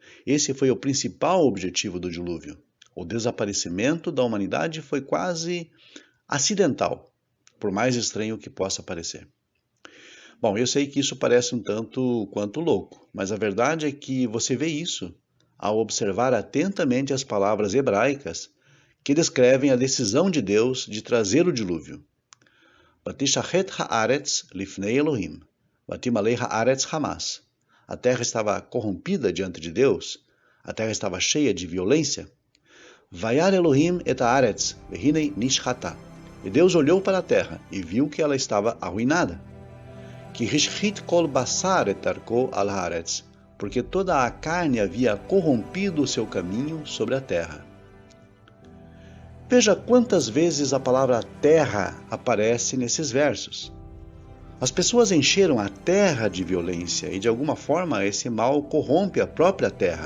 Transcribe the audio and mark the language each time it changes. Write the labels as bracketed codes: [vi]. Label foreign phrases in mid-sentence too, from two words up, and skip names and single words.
[pt] Esse foi o principal objetivo do dilúvio. O desaparecimento da humanidade foi quase acidental, por mais estranho que possa parecer. Bom, eu sei que isso parece um tanto quanto louco, mas a verdade é que você vê isso ao observar atentamente as palavras hebraicas que descrevem a decisão de Deus de trazer o dilúvio. [he] ותשחת הארץ לפני אלהים ותמלא הארץ חמס. [pt] A terra estava corrompida diante de Deus, a terra estava cheia de violência. [he] וירא אלהים את הארץ והנה נשחתה. [pt] E Deus olhou para a terra e viu que ela estava arruinada. [he] כי השחית כל בשר את דרכו על הארץ, [pt] porque toda a carne havia corrompido o seu caminho sobre a terra. Veja quantas vezes a palavra terra aparece nesses versos. As pessoas encheram a terra de violência e, de alguma forma, esse mal corrompe a própria terra.